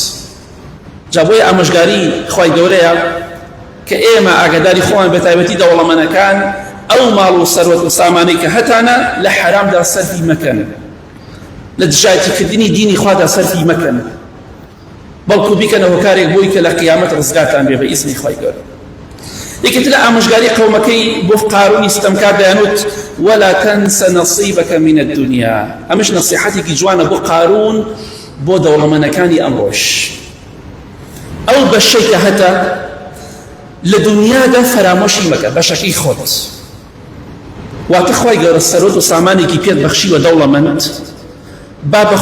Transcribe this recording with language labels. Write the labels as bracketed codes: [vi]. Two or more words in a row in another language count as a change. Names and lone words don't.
[ckb] جا بۆیە ئامۆژگاری خوای گەورەیە کە ئێمە ئاگاداری خۆمان بە تایبەتی دەوڵەمەندەکان ئەو ماڵ و سەروەت و سامانەی کە هەتانە لە حرامدا سەرفی مەکەن لە دژایەتیکردنی دینی خوادا سەرفی مەکەن بەڵکو بیکەنە هۆکارێک بۆی کە لە قیامەت ڕزگارتان بێ بە ئیزنی خوای گەورە. یەکێتر لە ئامۆژگاری قەومەکەی بۆ قارونی ستەمکار دەیانوت [ar] ولا تنس نصيبك من الدنيا [ckb] ئەمەش نەسیحەتێکی جوانە بۆ قارون بۆ دەوڵەمەندەکانی ئەمڕۆژ ئەو بەشەی کە هەتە لە دنیادا فەرامۆشی مەکە بەشەکەی خۆت واتە خوای گەورە سەرۆت و سامانێکی پێت بەخشیوە دەوڵەمەند با بە